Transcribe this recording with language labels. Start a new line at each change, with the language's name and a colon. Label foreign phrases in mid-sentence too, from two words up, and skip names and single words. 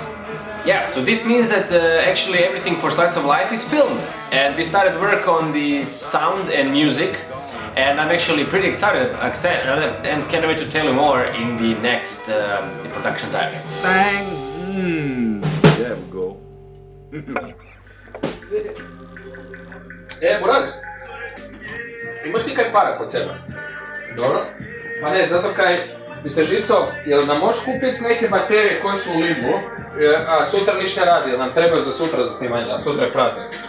English: Yeah, so this means that actually everything for Slice of Life is filmed, and we started work on the sound and music, and I'm actually pretty excited and can't wait to tell you more in the next the production diary. Bang! There we go.
Croatian: Buraz, imaš ti kaj para kod sebe? Dobro? Pa ne, zato kaj bi te žico, jel nam možeš kupiti neke baterije koje su u libu, a sutra ništa ne radi, jel nam trebaju za sutra za snimanje, a sutra je praznik.